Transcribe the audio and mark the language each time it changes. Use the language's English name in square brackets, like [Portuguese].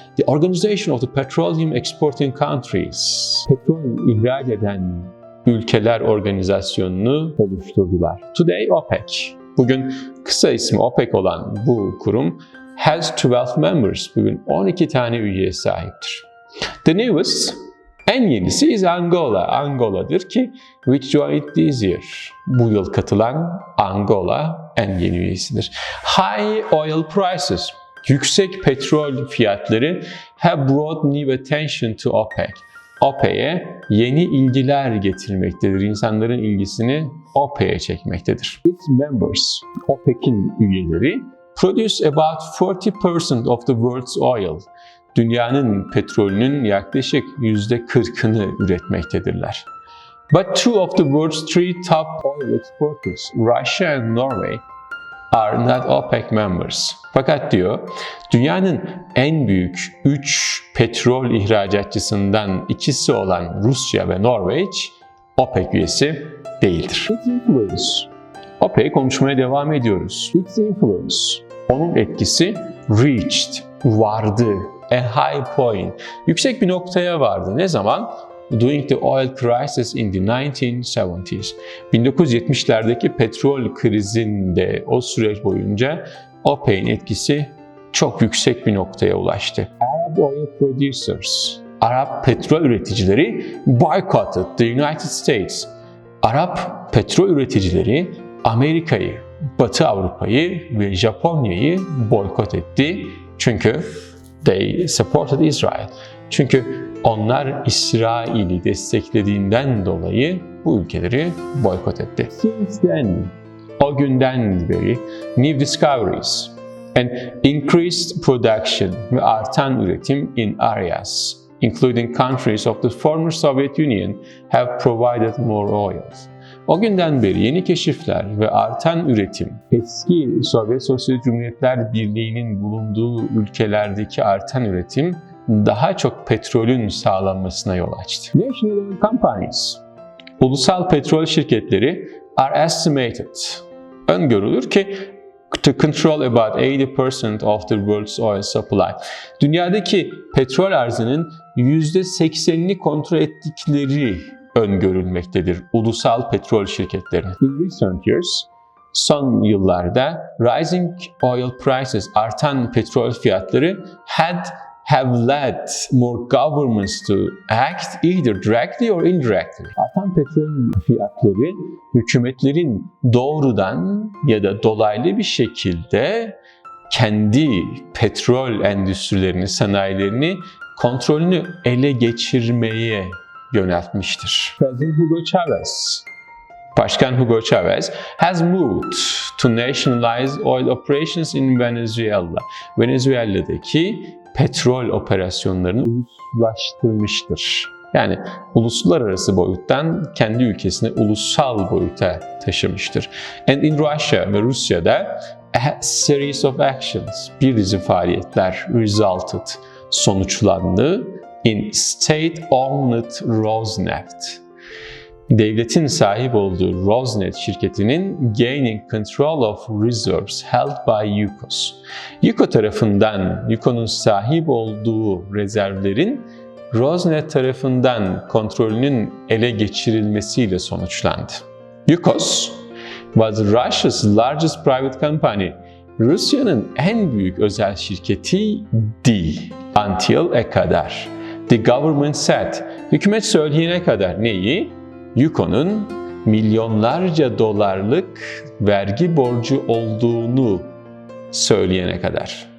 [English] The Organization of the Petroleum Exporting Countries. [Turkish] Petrol ihraç eden ülkeler organizasyonunu oluşturdular. [English] Today OPEC. [Turkish] Bugün kısa ismi OPEC olan bu kurum [English] has 12 members. [Turkish] Bugün 12 tane üyeye sahiptir. [English] The newest, [Turkish] en yenisi [English] is Angola. [Turkish] Angola'dır ki [English] which joined this year. [Turkish] Bu yıl katılan Angola en yeni üyesidir. [English] High oil prices. [Turkish] Yüksek petrol fiyatları [English] have brought new attention to OPEC. [Turkish] OPEC'e yeni ilgiler getirmektedir. İnsanların ilgisini OPEC'e çekmektedir. [English] Its members, [Turkish] OPEC'in üyeleri, [English] produce about 40% of the world's oil. [Turkish] Dünyanın petrolünün yaklaşık %40'ını üretmektedirler. [English] But two of the world's three top oil exporters, Russia and Norway, are not OPEC members. [Turkish] Fakat diyor, dünyanın en büyük 3 petrol ihracatçısından ikisi olan Rusya ve Norveç, OPEC üyesi değildir. [English] Its influence. [Turkish] OPEC konuşmaya devam ediyoruz. [English] Its influence. [Turkish] Onun etkisi [English] reached, [Turkish] vardı. [English] A high point. [Turkish] Yüksek bir noktaya vardı. Ne zaman? [English] During the oil crisis in the 1970s. [Turkish] 1970'lerdeki petrol krizinde o süreç boyunca OPEC'in etkisi çok yüksek bir noktaya ulaştı. [English] Arab oil producers, [Turkish] Arap petrol üreticileri [English] boycotted the United States. [Turkish] Arap petrol üreticileri Amerika'yı, Batı Avrupa'yı ve Japonya'yı boykot etti. Çünkü [English] they supported Israel. [Turkish] Çünkü onlar İsrail'i desteklediğinden dolayı bu ülkeleri boykot etti. [English] Since then, [Turkish] o günden beri [English] new discoveries and increased production [Turkish] ve artan üretim [English] in areas, including countries of the former Soviet Union, have provided more oil. [Turkish] O günden beri yeni keşifler ve artan üretim, eski Sovyet Sosyalist Cumhuriyetler Birliği'nin bulunduğu ülkelerdeki artan üretim daha çok petrolün sağlanmasına yol açtı. [English] National oil companies, [Turkish] ulusal petrol şirketleri [English] are estimated, [Turkish] öngörülür ki [English] to control about 80% of the world's oil supply. [Turkish] Dünyadaki petrol arzının %80'ini kontrol ettikleri öngörülmektedir ulusal petrol şirketlerinin. [English] In recent years, [Turkish] son yıllarda [English] rising oil prices, [Turkish] artan petrol fiyatları [English] have led more governments to act either directly or indirectly. [Turkish] Artan petrol fiyatları hükümetlerin doğrudan ya da dolaylı bir şekilde kendi petrol endüstrilerini, sanayilerini kontrolünü ele geçirmeye yöneltmiştir. [English] President Hugo Chavez, Başkan Hugo Chavez has moved to nationalize oil operations in Venezuela. [Turkish] Venezuela'daki petrol operasyonlarını uluslaştırmıştır. Yani uluslararası boyuttan kendi ülkesine ulusal boyuta taşımıştır. [English] And in Russia [Turkish] ve Rusya'da [English] a series of actions, [Turkish] bir dizi faaliyetler [English] resulted, [Turkish] sonuçlandı [English] in state-owned Rosneft. [Turkish] devletin sahip olduğu Rosneft şirketinin [English] gaining control of reserves held by Yukos. [Turkish] Yuko tarafından, Yuko'nun sahip olduğu rezervlerin Rosneft tarafından kontrolünün ele geçirilmesiyle sonuçlandı. [English] Yukos was Russia's largest private company. [Turkish] Rusya'nın en büyük özel şirketiydi. [English] Until [Turkish] kadar. [English] The government said. [Turkish] Hükümet söyleyene kadar neyi? Yuko'nun milyonlarca dolarlık vergi borcu olduğunu söyleyene kadar.